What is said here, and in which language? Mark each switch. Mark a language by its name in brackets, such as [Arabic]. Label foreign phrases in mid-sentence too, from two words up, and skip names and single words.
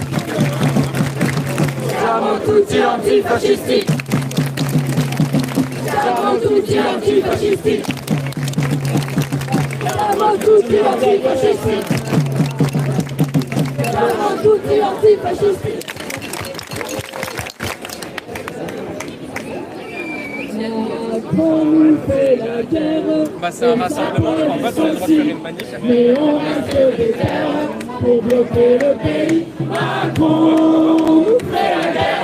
[Italian] Siamo tutti antifascisti. Siamo tutti antifascisti. Siamo tutti antifascisti. Siamo tutti antifascisti. [French] Macron nous fait la guerre. Bah, c'est un rassemblement, en fait, on a le droit de faire une manif. Mais on reste des terres pour bloquer le pays. Macron nous fait la guerre.